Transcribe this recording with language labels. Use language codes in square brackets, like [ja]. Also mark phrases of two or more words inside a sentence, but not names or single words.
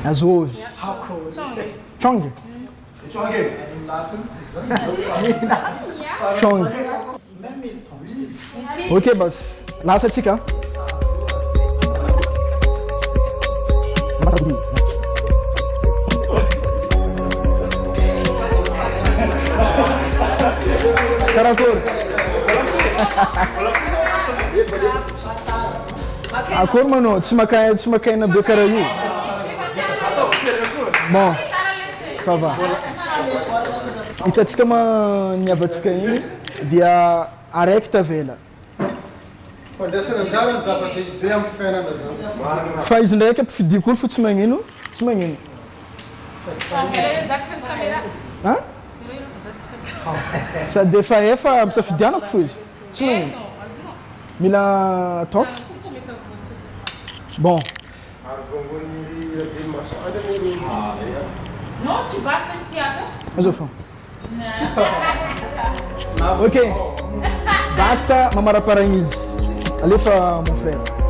[mg] azovy chongy chongy ok bas lasa atsika karakory akory manao tsy makaina be karaha io [fr] bon ça va [mg] hitatsika niavatsika igny dia araiky tavela fa izy ndraiky ampifidiko olo fo tsy magnino sady efa ampisafidianako fo izy tsy magnino mila atofo bon [fr] Non, tu vas faire ce théâtre? [mg] azo fo ok basta mamaraparagna izy alefa [fr] mon frère